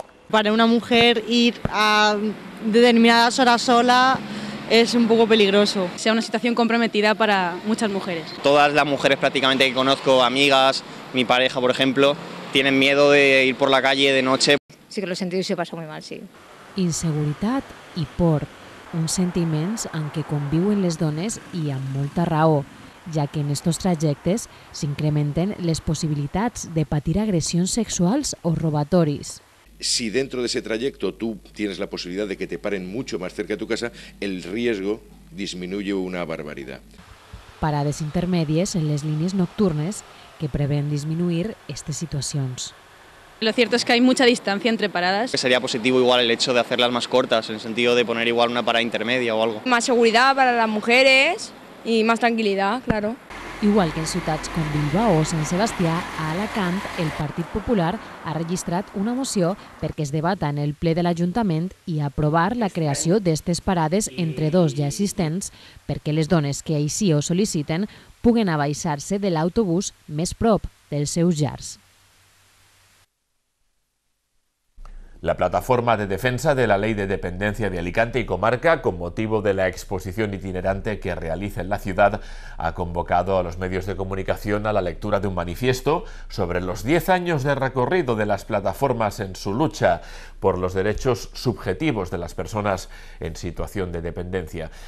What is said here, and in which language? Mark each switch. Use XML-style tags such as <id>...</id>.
<es>Para una mujer ir a determinadas horas sola es un poco peligroso. Sea una situación comprometida para muchas mujeres. Todas las mujeres prácticamente que conozco, amigas, mi pareja por ejemplo, tienen miedo de ir por la calle de noche. Sí que lo he sentido y se pasa muy mal, sí.</es> <ca>Inseguretat i por, uns sentiments en què conviuen les dones i amb molta raó, ja que en estos trajectes s'incrementen les possibilitats de patir agressions sexuals o robatoris.</ca> <es>Si dentro de ese trayecto tú tienes la posibilidad de que te paren mucho más cerca de tu casa, el riesgo disminuye una barbaridad.</es> <ca>Parades intermèdies en les línies nocturnes que prevén disminuir estas situacions.</ca> <es>Lo cierto es que hay mucha distancia entre paradas. Sería positivo igual el hecho de hacerlas más cortas, en el sentido de poner igual una parada intermedia o algo. Más seguridad para las mujeres y más tranquilidad, claro.</es> <ca>Igual que en ciutats com Bilbao o Sant Sebastià, a Alacant el Partit Popular ha registrat una moció perquè es debata en el ple de l'Ajuntament i aprovar la creació d'estes parades entre dos ja existents perquè les dones que així ho sol·liciten puguen abaixar-se de l'autobús més prop dels seus llars.</ca> <es>La plataforma de defensa de la Ley de Dependencia de Alicante y Comarca, con motivo de la exposición itinerante que realiza en la ciudad, ha convocado a los medios de comunicación a la lectura de un manifiesto sobre los 10 años de recorrido de las plataformas en su lucha por los derechos subjetivos de las personas en situación de dependencia.</es>